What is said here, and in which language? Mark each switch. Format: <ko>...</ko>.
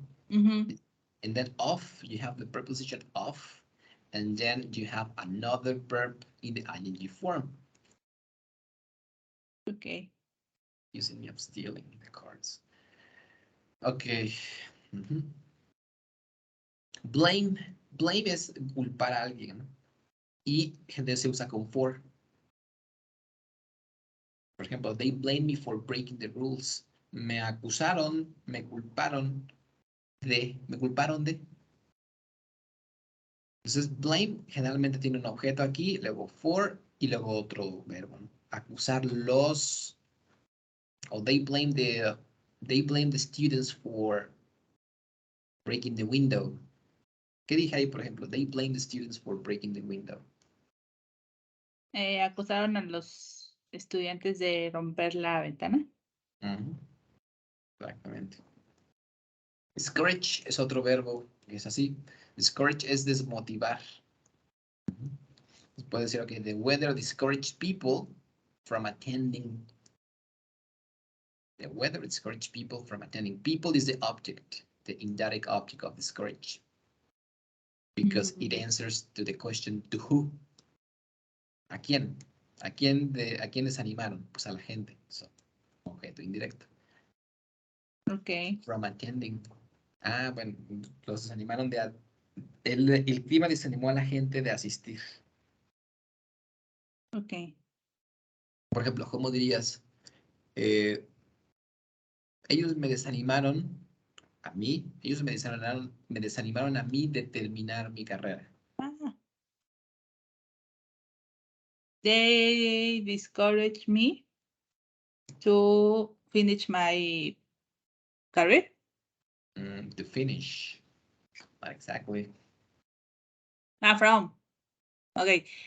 <en>And then of, you have the preposition of, and then you have another verb in the ing form. Okay. Using me of stealing the cards. Okay. Blame.</en> <es>Blame es culpar a alguien. Y gente se usa con for. Por ejemplo,</es> <en>they blame me for breaking the rules.</en> <es>Me acusaron, me culparon de. Entonces, blame generalmente tiene un objeto aquí, luego for y luego otro verbo, ¿no? Acusar los, o</es> <en>they blame the students for breaking the window.</en> <es>¿Qué dije ahí, por ejemplo?</es> <en>They blame the students for breaking the window.</en> <es>Acusaron a los estudiantes de romper la ventana. Exactamente. Discourage es otro verbo que es así. Discourage es desmotivar. Puede decir,</es> <en>okay, the weather discouraged people from attending. The weather discouraged people from attending. People is the object, the indirect object of discourage. Because it answers to the question, to who?</en> <es>¿A quién? ¿A quién desanimaron? Pues a la gente. So, objeto indirecto.</es> <en>Ok. From attending.</en> <es>Ah, bueno, los desanimaron de... El clima desanimó a la gente de asistir.</es> <en>Ok.</en> <es>Por ejemplo, ¿cómo dirías? Ellos me desanimaron a mí, ellos me desanimaron a mí de terminar mi carrera. Ah.</es> <en>They discouraged me to finish my career. To finish. Not exactly. From. Okay.</en>